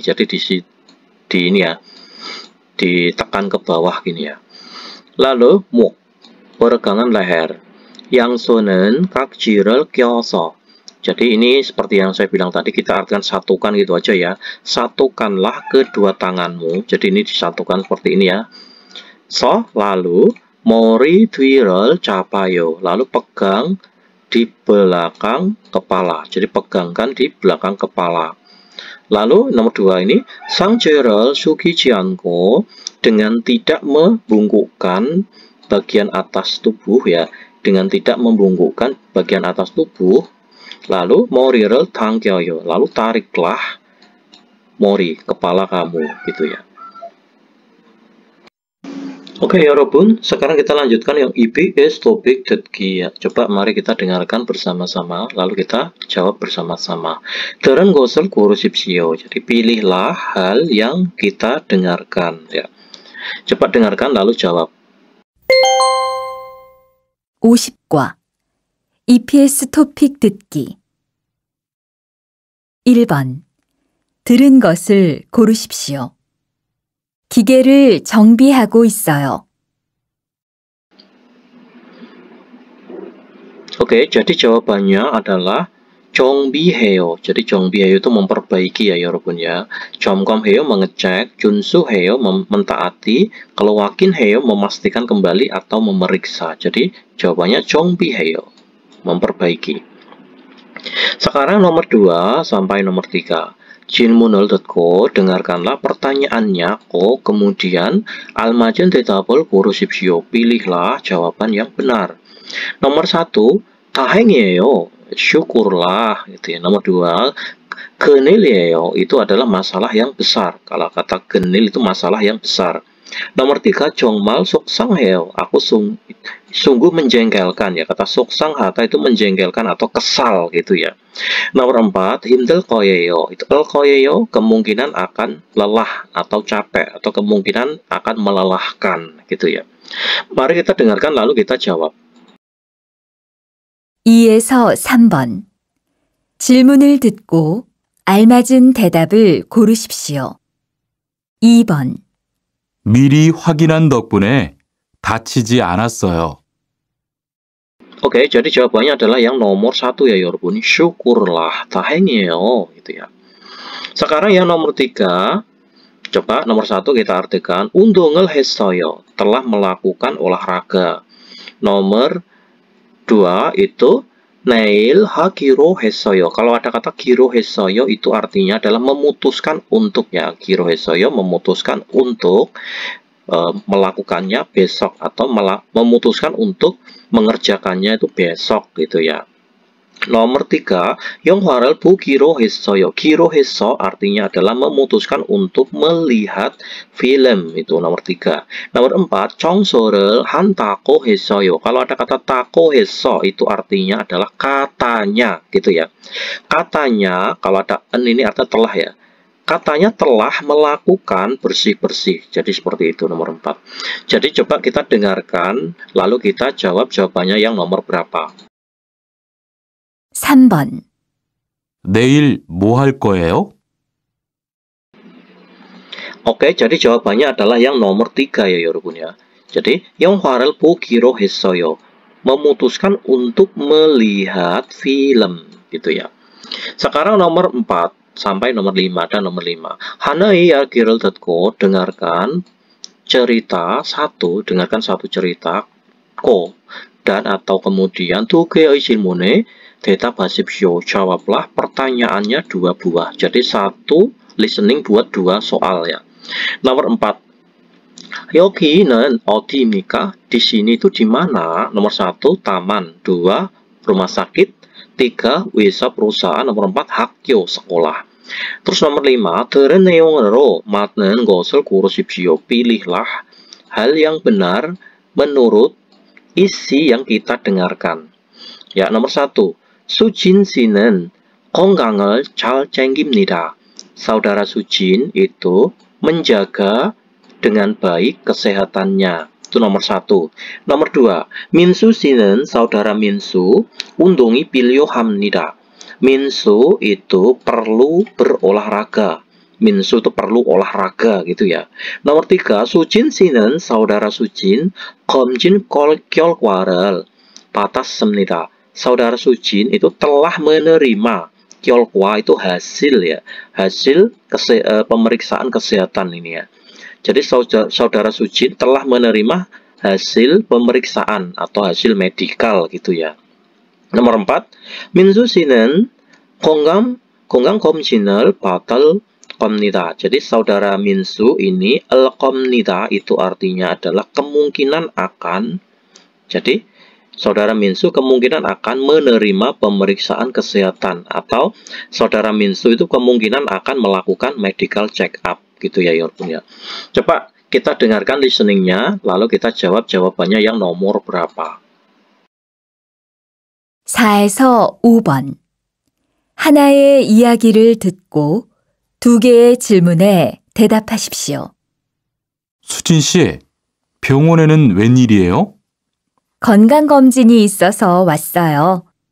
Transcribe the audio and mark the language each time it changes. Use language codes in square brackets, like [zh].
[id] Jadi di ini ya, ditekan ke bawah gini ya. Lalu [ko] 목, [id] peregangan leher. [ko] 양손은 각지를 껴서. [id] Jadi ini seperti yang saya bilang tadi, kita artikan satukan gitu aja ya. Satukanlah kedua tanganmu. Jadi ini disatukan seperti ini ya. lalu [ko] 머리 뒤를 잡아요. [id] Lalu pegang di belakang kepala. Jadi pegangkan di belakang kepala. Lalu nomor 2 ini [ko] 상체를 숙이지 않고, [id] dengan tidak membungkukkan bagian atas tubuh ya, dengan tidak membungkukkan bagian atas tubuh. Lalu [ko] 머리를 당겨요. [id] lalu tariklah mori, kepala kamu gitu ya. Oke 여러분, sekarang kita lanjutkan yang EBS topik 듣기 ya. Coba mari kita dengarkan bersama-sama, lalu kita jawab bersama-sama. [ko] 들은 것을 고르십시오. [id] Jadi pilihlah hal yang kita dengarkan ya. Cepat dengarkan lalu jawab. [ko] 50과 EPS 토픽 듣기 1번 들은 것을 고르십시오. 기계를 정비하고 있어요. [id] Oke, jadi jawabannya adalah 정비해요. jadi 정비해요 itu memperbaiki ya 여러분 ya. 점검해요 mengecek, 준수해요 mentaati, kalau 확인해요 memastikan kembali atau memeriksa. Jadi jawabannya 정비해요, memperbaiki. Sekarang nomor 2 sampai nomor 3. [ko] 질문을 듣고 [id] dengarkanlah pertanyaannya. kemudian [ko] 알맞은 대답을 고르십시오. [id] pilihlah jawaban yang benar. Nomor 1, [ko] 다행이에요. [id] syukurlah gitu ya. Nomor 2, genil이에요. itu adalah masalah yang besar. Kalau kata genil itu masalah yang besar. Nomor 3, [ko] 정말 속상해요. [id] aku sungguh menjengkelkan ya. Kata 속상하다 itu menjengkelkan atau kesal gitu ya. Nomor 4, [ko] 힘들 거예요. [id] itu 거예요 kemungkinan akan lelah atau capek, atau kemungkinan akan melelahkan gitu ya. Mari kita dengarkan lalu kita jawab. [ko] 2에서 3번 질문을 듣고 알맞은 대답을 고르십시오. 2번 미리 확인한 덕분에 다치지 않았어요. [id] Oke, jadi jawabannya adalah yang nomor 1 ya 여러분. syukurlah, [ko] 다행이에요 [id] gitu ya. Sekarang yang nomor 3, coba nomor 1 kita artikan [ko] 운동을 했어요, [id] telah melakukan olahraga. Nomor 2 itu [ko] 내일 하기로 했어요. [id] Kalau ada kata 기로 했어요 itu artinya adalah memutuskan untuk ya. [ko] 기로 했어요 [id] memutuskan untuk melakukannya besok atau memutuskan untuk mengerjakannya itu besok gitu ya. Nomor 3, [ko] 영화를 보기로 했어요. [id] 기로 했어 artinya adalah memutuskan untuk melihat film, itu nomor 3. Nomor 4, [ko] 청소를 한다고 했어요. [id] Kalau ada kata tako 했어 itu artinya adalah katanya gitu ya. Katanya kalau ada en ini artinya telah ya. Katanya telah melakukan bersih-bersih. Jadi seperti itu nomor 4. Jadi coba kita dengarkan lalu kita jawab jawabannya yang nomor berapa. [ko] 3번. 내일 뭐 할 거예요? [id] Oke, jadi jawabannya adalah yang nomor 3 ya 여러분 ya. Jadi [ko] 영화를 보기로 했어요. [id] memutuskan untuk melihat film gitu ya. Sekarang nomor 4 sampai nomor 5 dan nomor 5. [ko] 하나의 이야기를 듣고 [id] dengarkan satu cerita dan atau kemudian [ko] 두 개의 질문에 대답하십시오. [id] jawablah pertanyaannya 2 buah. Jadi 1 listening buat 2 soal ya. Nomor 4. [ko] 여기는 어디입니까? [id] Di sini itu di mana? Nomor 1 taman, 2 rumah sakit, 3 wisata perusahaan, nomor 4 학교 sekolah. Terus nomor 5, [ko] 들은 내용으로 맞는 것을 고르십시오. [id] Pilihlah hal yang benar menurut isi yang kita dengarkan. Ya, nomor 1, [ko] 수진 씨는 건강을 잘 챙깁니다. [id] Saudara Sujin itu menjaga dengan baik kesehatannya. Itu nomor 1. [ko] Nomor 2, 민수 씨는 [id] saudara Minsu [ko] 운동이 필요합니다. [id] Minsu itu perlu berolahraga. Minsu itu perlu olahraga gitu ya. Nomor 3, Sujin 씨는 saudara Sujin [ko] 검진 결과를 받았습니다. [id] Saudara Sujin itu telah menerima 결과 itu hasil ya. Hasil pemeriksaan kesehatan ini ya. Jadi saudara Sujin telah menerima hasil pemeriksaan atau hasil medikal gitu ya. Nomor 4, [ko] 민수 씨는 건강검진을 받을 겁니다. [id] Jadi saudara Minsu ini 겁니다 itu artinya adalah kemungkinan akan. Jadi saudara Minsu kemungkinan akan menerima pemeriksaan kesehatan atau saudara Minsu itu kemungkinan akan melakukan medical check up gitu ya Yorpun ya. Coba kita dengarkan listeningnya lalu kita jawab jawabannya yang nomor berapa. [ko] 4에서 5번. 하나의 이야기를 듣고 2개의 질문에 대답하십시오. 수진 씨, 병원에는 웬일이에요? 건강검진이 있어서 왔어요.